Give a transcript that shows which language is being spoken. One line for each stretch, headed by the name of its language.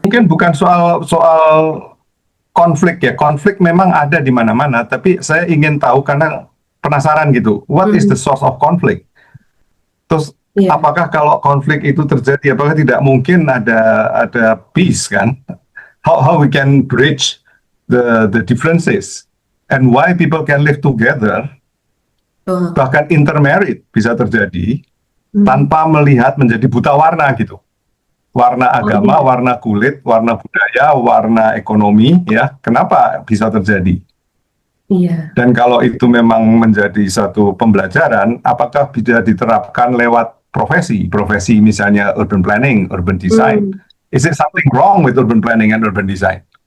Indonesian: Mungkin bukan soal konflik ya, konflik memang ada di mana-mana, tapi saya ingin tahu karena penasaran gitu,
English: what is the source of conflict?
Indonesian: Terus Iya. apakah kalau konflik itu terjadi, apakah tidak mungkin ada peace kan?
English: How we can bridge the differences and why people can live together,
Indonesian: Betul. bahkan intermarried bisa terjadi tanpa melihat menjadi buta warna gitu. Warna agama, iya. warna kulit, warna budaya, warna ekonomi, ya. Kenapa bisa terjadi? Iya. Dan kalau itu memang menjadi satu pembelajaran, apakah bisa diterapkan lewat profesi misalnya urban planning, urban design?
English: Is it something wrong with urban planning and urban design?